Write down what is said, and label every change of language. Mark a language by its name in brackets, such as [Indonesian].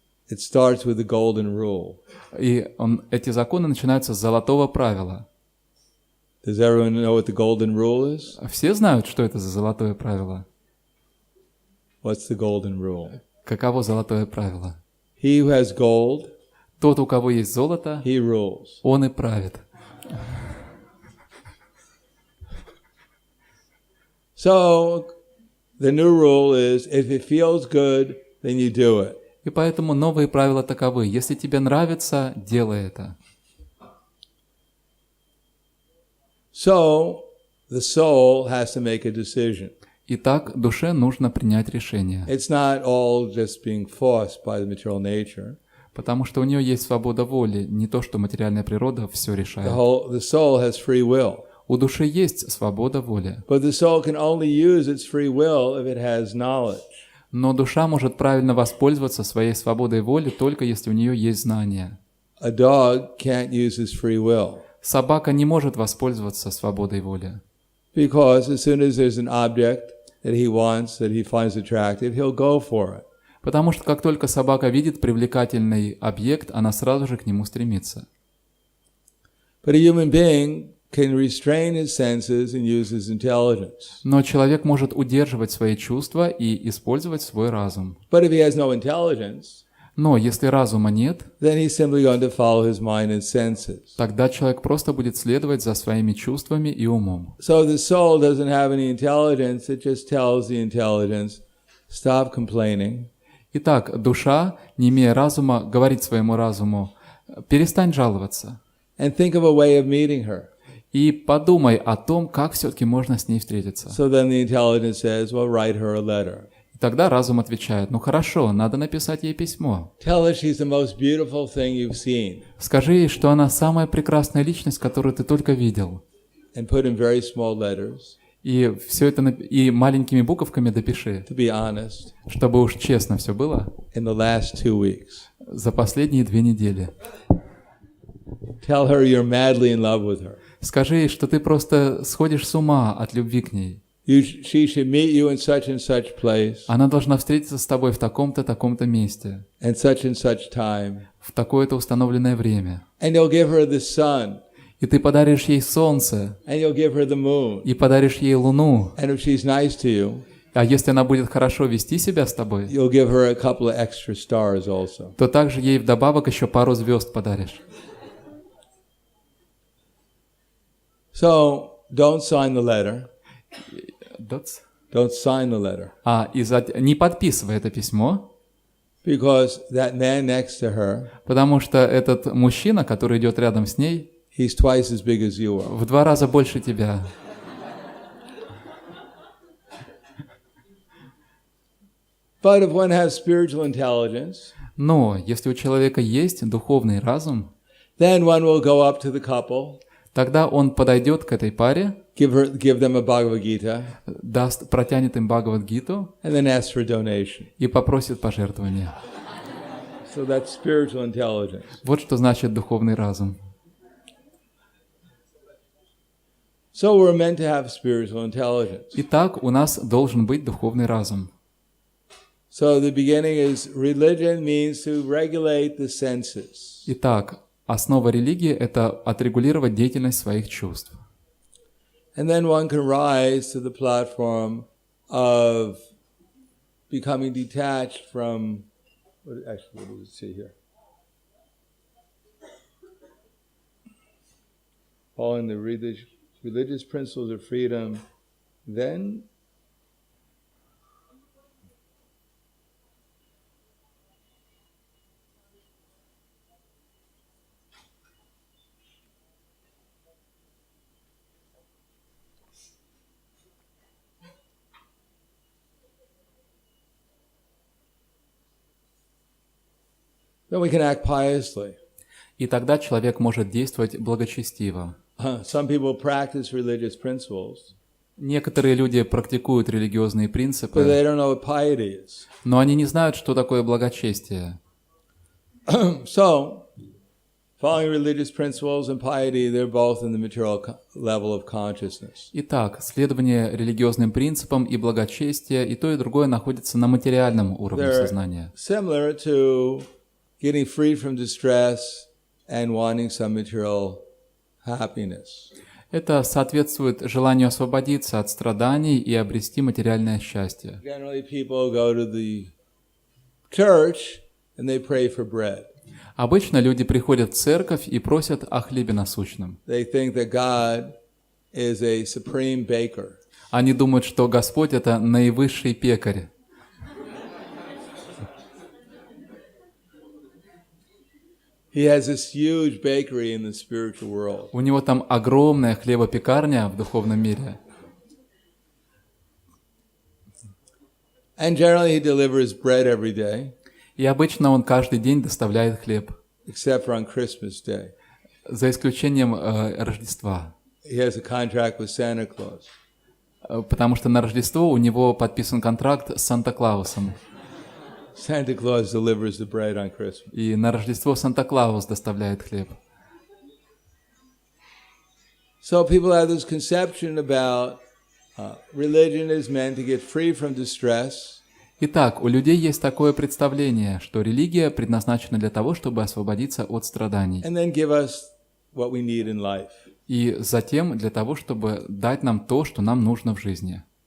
[English] It starts with the golden rule. [Russian] И эти законы начинаются с золотого правила. [English] Does everyone know what the golden rule is? [Russian] Все знают, что это за золотое правило. [English] What's the golden rule? [Russian] Каково золотое правило? [English] He who has gold, [Russian] Тот, у кого есть золото, [English] he rules. [Russian] он и правит. [English] So the new rule is, if it feels good, then you do it. [Russian] И поэтому новые правила таковы: если тебе нравится, делай это. [English] So the soul has to make a decision. [Russian] Итак, душе нужно принять решение, [English] It's not all just being forced by the material nature. [Russian] потому что у нее есть свобода воли, не то, что материальная природа все решает. [English] The soul has free will. [Russian] У души есть свобода воли, [English] But the soul can only use its free will if it has knowledge. [Russian] но душа может правильно воспользоваться своей свободой воли только если у нее есть знания. [English] A dog can't use his free will. [Russian] Собака не может воспользоваться свободой воли, [English] Because as soon as there's an object that he wants, that he finds attractive, he'll go for it. [Russian] потому что как только собака видит привлекательный объект, она сразу же к нему стремится. [English] But a human being can restrain his senses and use his intelligence. [Russian] Но человек может удерживать свои чувства и использовать свой разум. [English] But if he has no intelligence, [Russian] Но если разума нет, [English] then he's simply going to follow his mind and senses. [Russian] тогда человек просто будет следовать за своими чувствами и умом. [English] So the soul doesn't have any intelligence, it just tells the intelligence, stop complaining. [Russian] Итак, душа, не имея разума, говорит своему разуму: перестань жаловаться [English] And think of a way of meeting her. [Russian] и подумай о том, как все-таки можно с ней встретиться. [English] So then the intelligence says, well, write her a letter. [Russian] И тогда разум отвечает: ну хорошо, надо написать ей письмо. [English] Tell her she's the most beautiful thing you've seen. [Russian] Скажи ей, что она самая прекрасная личность, которую ты только видел. [English] And put in very small letters, [Russian] И все это и маленькими буковками допиши, [English] to be honest, [Russian] чтобы уж честно все было, [English] in the last 2 weeks. [Russian] за последние 2 недели. [English] Tell her you're madly in love with her. [Russian] Скажи ей, что ты просто сходишь с ума от любви к ней. [English] She should meet you in such place, [Russian] Она должна встретиться с тобой в таком-то, таком-то месте, [English] and such time. [Russian] в такое-то установленное время. [English] And you'll give her the sun, [Russian] И ты подаришь ей солнце, [English] and you'll give her the moon. [Russian] и подаришь ей луну. [English] And if she's nice to you, [Russian] А если она будет хорошо вести себя с тобой, [English] you'll give her a couple of extra stars also. [Russian] то также ей вдобавок еще пару звезд подаришь. [English] So don't sign the letter. Don't sign the letter. [Russian] Не подписывай это письмо, [English] because that man next to her, [Russian] потому что этот мужчина, который идет рядом с ней, [English] he's twice as big as you are. [Russian] в 2 раза больше тебя. [English] But if one has spiritual intelligence, [Russian] Но если у человека есть духовный разум, [English] then one will go up to the couple, [Russian] тогда он подойдет к этой паре, [English] give them a Bhagavad Gita, [Russian] протянет им Бхагавад-гиту [English] and then ask for a donation. [Russian] и попросит пожертвования. [English] So that's spiritual intelligence. [Russian] Вот что значит духовный разум. [English] So we're meant to have spiritual intelligence. [Russian] Итак, у нас должен быть духовный разум. [English] So the beginning is religion means to regulate the senses. [Russian] Итак, основа религии – это отрегулировать деятельность своих чувств. [English] And then one can rise to the platform of becoming detached from, what does it say here? Following the religious principles of freedom, then we can act piously. [Russian] И тогда человек может действовать благочестиво. [English] Some people practice religious principles, [Russian] Некоторые люди практикуют религиозные [English] but [Russian] принципы, [English] they don't know what piety is. [Russian] но они не знают, что такое благочестие. [English] So, following religious principles and piety, they're both in the material level of consciousness. [Russian] Итак, следование религиозным принципам и благочестие, и то, и другое находится на материальном уровне [English] They're [Russian] сознания. [English] similar to getting free from distress and wanting some material happiness. [Russian] Это соответствует желанию освободиться от страданий и обрести материальное счастье. [English] Generally, people go to the church and they pray for bread. [Russian] Обычно люди приходят в церковь и просят о хлебе насущном. [English] They think that God is a supreme baker. [Russian] Они думают, что Господь – это наивысший пекарь. [English] He has this huge bakery in the spiritual world. [Russian] У него там огромная хлебопекарня в духовном мире. [English] And generally he delivers bread every day, [Russian] И обычно он каждый день доставляет хлеб, [English] except for on Christmas Day. [Russian] за исключением Рождества. [English] He has a contract with Santa Claus. [Russian] Потому что на Рождество у него подписан контракт с Санта-Клаусом. [English] Santa Claus delivers the bread on Christmas. [Russian] И на Рождество Санта-Клаус доставляет хлеб. [English] So people have this conception about religion is meant to get free from distress. [Russian] Итак, у людей есть такое представление, что религия предназначена для того, чтобы освободиться от страданий. [English] And then give us what we need in life. [Russian] И затем для того, чтобы дать нам то, что нам нужно в жизни.